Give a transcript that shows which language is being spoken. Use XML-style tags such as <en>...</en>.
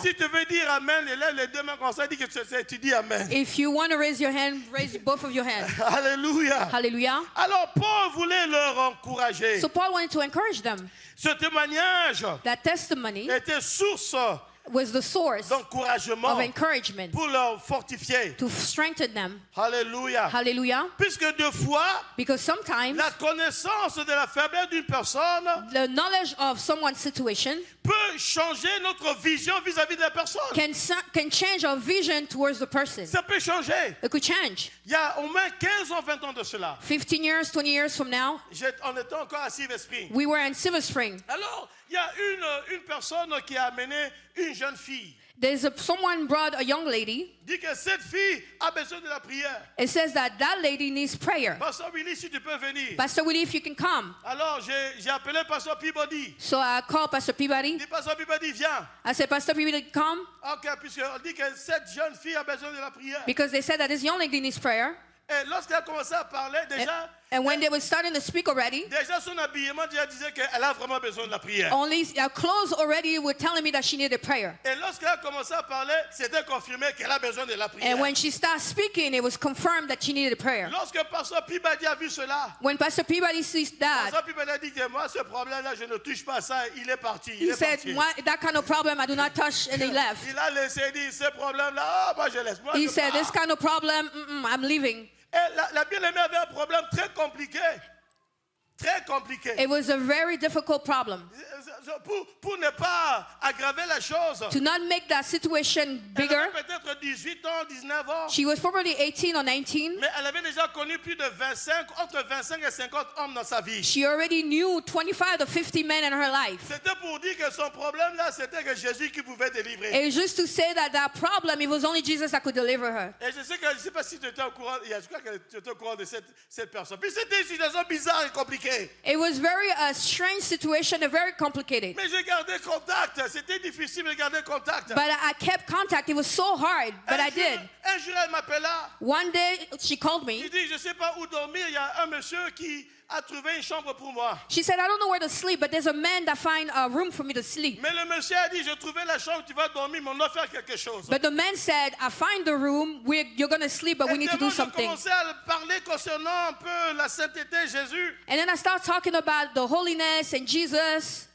<fr>si tu veux dire Amen, lève les deux mains comme ça, dis que tu dis Amen.</fr> <en>If you want to raise your hand, raise both of your hands.</en> <fr>Alléluia.</fr> <en>Hallelujah.</en> <fr>Alors Paul voulait leur encourager.</fr> <en>So Paul wanted to encourage them.</en> <fr>Ce témoignage</fr> <en>That testimony</en> <fr>était source</fr> <en>was the source</en> <fr>d'encouragement</fr> <en>of encouragement</en> <fr>pour leur fortifier.</fr> <en>to strengthen them.</en> <fr>Alléluia.</fr> <en>Hallelujah.</en> <fr>Puisque deux fois,</fr> <en>Because sometimes</en> <fr>la connaissance de la faiblesse d'une personne</fr> <en>the knowledge of someone's situation</en> <fr>peut changer notre vision vis-à-vis de la personne.</fr> <en>can change our vision towards the person.</en> <fr>Ça peut changer.</fr> <en>It could change.</en> <fr>Il y a au moins 15 ans, 20 ans de cela.</fr> <en>15 years, 20 years from now,</en> <fr>On était encore à Silver Spring.</fr> <en>we were in Silver Spring.</en> <fr>Alors, il y a une personne qui a amené une jeune fille.</fr> <en>Someone brought a young lady.</en> <fr>Dit que cette fille a besoin de la prière.</fr> <en>It says that lady needs prayer.</en> <fr>Pasteur Willy, si tu peux venir.</fr> <en>Pastor Willie, if you can come.</en> <fr>Alors, j'ai appelé Pasteur Peabody.</fr> <en>So I called Pastor Peabody.</en> <fr>Dit Pasteur Peabody, viens.</fr> <en>I said, Pastor Peabody, come.</en> <fr>Ok, puisqu'on dit que cette jeune fille a besoin de la prière.</fr> <en>Because they said that this young lady needs prayer.</en> <fr>Et lorsqu'elle a commencé à parler, déjà,</fr> <en>And when they were starting to speak already,</en> <fr>déjà son habillement déjà disait qu'elle a vraiment besoin de la prière.</fr> <en>only our clothes already were telling me that she needed prayer.</en> <fr>Et lorsqu'elle a commencé à parler, c'était confirmé qu'elle a besoin de la prière.</fr> <en>And when she started speaking, it was confirmed that she needed prayer.</en> <fr>Lorsque Pasteur Peabody a vu cela,</fr> <en>When Pastor Peabody sees that,</en> <fr>Pasteur Peabody a dit que moi, ce problème-là, je ne touche pas à ça. Il est parti.</fr> <en>he said, that kind of problem I do not touch, and he left.</en> <fr>Il a laissé dire ce problème-là. Moi, je laisse. Moi,</fr> <en>He</en> <fr>je</fr> <en>said,</en> <fr>pars.</fr> <en>this kind of problem, I'm leaving.</en> <fr>Et la bien-aimée avait un problème très compliqué. Très compliqué.</fr> <en>It was a very difficult problem.</en> <fr>Pour ne pas aggraver la chose,</fr> <en>To not make that situation</en> <fr>elle</fr> <en>bigger,</en> <fr>avait peut-être 18 ans, 19 ans,</fr> <en>she was probably 18 or 19.</en> <fr>mais elle avait déjà connu plus de 25, entre 25 et 50 hommes dans sa vie.</fr> <en>She already knew 25 to 50 men in her life.</en> <fr>C'était pour dire que son problème là, c'était que Jésus qui pouvait délivrer.</fr> <en>It was just to say that problem, it was only Jesus that could deliver her.</en> <fr>Et je sais que, je ne sais pas si tu étais au courant, je crois que tu étais au courant de cette personne. Puis c'était une situation bizarre et compliquée.</fr> <en>It was very a strange situation and very complicated.</en> <fr>Mais j'ai gardé contact. C'était difficile de garder contact.</fr> <en>But I kept contact. It was so hard, but I did.</en> <fr>Un jour, elle m'appela.</fr> <en>One day, she called me.</en> <fr>Il dit, je ne sais pas où dormir. Il y a un monsieur qui a trouvé une chambre pour moi.</fr> <en>She said, I don't know where to sleep, but there's a man that find a room for me to sleep.</en> <fr>Mais le monsieur a dit, j'ai trouvé la chambre, tu vas dormir, mais on doit faire quelque chose.</fr> <en>But the man said, I find the room, you're going to sleep, but we need to do</en> <fr>Et j'ai</fr> <en>something.</en> <fr>commencé à parler concernant un peu la sainteté, Jésus.</fr> <en>And then I start talking about the holiness and Jesus.</en>